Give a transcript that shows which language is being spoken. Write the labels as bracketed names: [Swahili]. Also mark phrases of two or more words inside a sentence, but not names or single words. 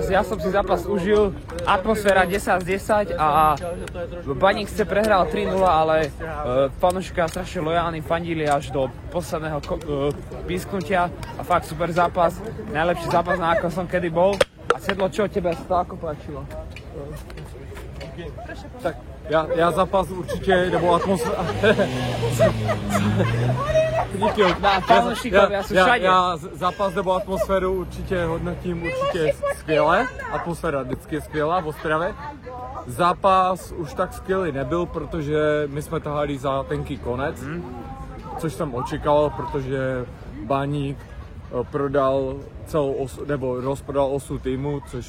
[Slovak] Ja som si zápas užil, atmosféra 10 z 10 a Baník sice prehral 3-0, ale fanúšikovia strašne lojálni, fandili až do posledného písknutia a fakt super zápas, najlepší zápas, na akom som kedy bol. A Sedlo, čo tebe sa to ako páčilo? [Czech] Tak já zápas určitě, nebo atmosféra. Já zápas nebo atmosféru určitě hodnotím skvěle. Atmosféra vždycky je skvělá v Ostravě. Zápas už tak skvělý nebyl, protože my jsme tahali za tenký konec, což jsem očekával, protože Baník prodal celou osu, nebo rozprodal osu týmu, což...